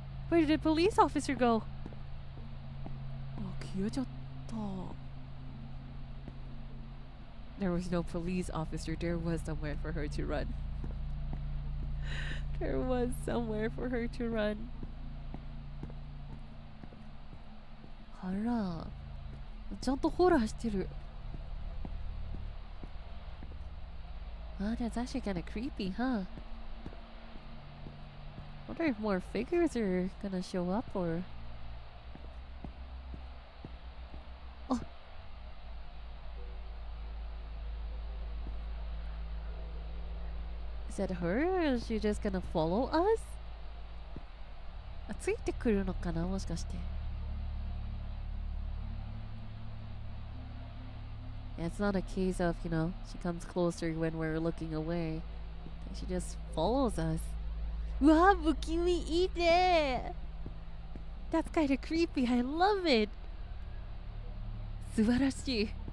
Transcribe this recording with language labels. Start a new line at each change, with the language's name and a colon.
English: Where did the police officer go?
Japanese: 消えちゃった。
English: There was no police officer. There was somewhere for her to run. There was somewhere for her to run.
Japanese: あら、ちゃんとホラーしてる。
English: Wow, that's actually kind of creepy, huh? Wonder if more figures are gonna show up or... Oh! Is that her or is she just gonna follow us?
Japanese: ついてくるのかなもしかして。
English: Yeah, it's not a case of, you know, she comes closer when we're looking away. She just follows us. Wow,
Japanese: bukimi ite!
English: That's kind of creepy. I love it.
Japanese: 素晴らしい。